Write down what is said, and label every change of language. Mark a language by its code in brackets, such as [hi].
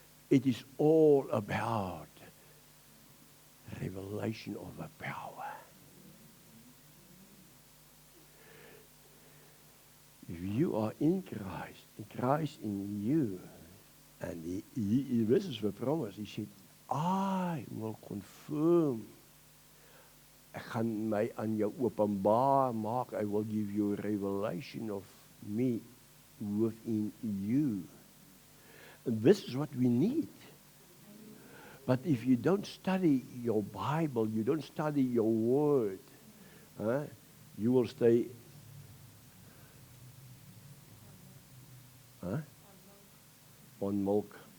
[en] It is all about revelation of a power. If you are in Christ in you, and this is the promise, he said, I will confirm. [af] Ek gaan my aan jou openbaar maak. [en] I will give you a revelation of me within you. And this is what we need. But if you don't study your Bible, you don't study your word, you will stay on milk.